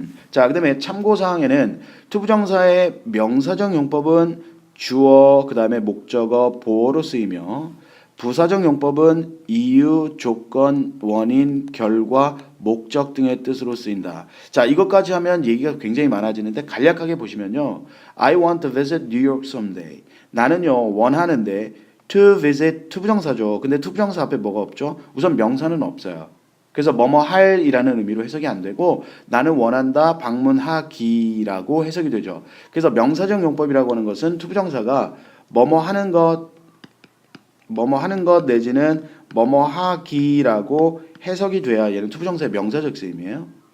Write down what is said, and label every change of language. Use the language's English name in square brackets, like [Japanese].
[Korean] 자, 그 다음에 참고사항에는 투부정사의 명사적 용법은 주어, 그 다음에 목적어, 보어로 쓰이며 부사적 용법은 이유, 조건, 원인, 결과, 목적 등의 뜻으로 쓰인다. 자, 이것까지 하면 얘기가 굉장히 많아지는데 간략하게 보시면요. [English] I want to visit New York someday. [Korean] 나는요, 원하는데 [English] to visit [Korean] 투부정사죠. 근데 투부정사 앞에 뭐가 없죠? 우선 명사는 없어요. 그래서 뭐뭐 할이라는 의미로 해석이 안 되고 나는 원한다 방문하기라고 해석이 되죠. 그래서 명사적 용법이라고 하는 것은 투부정사가 뭐뭐 하는 것 내지는 뭐뭐 하기라고 해석이 돼야 얘는 투부정사의 명사적 쓰임이에요.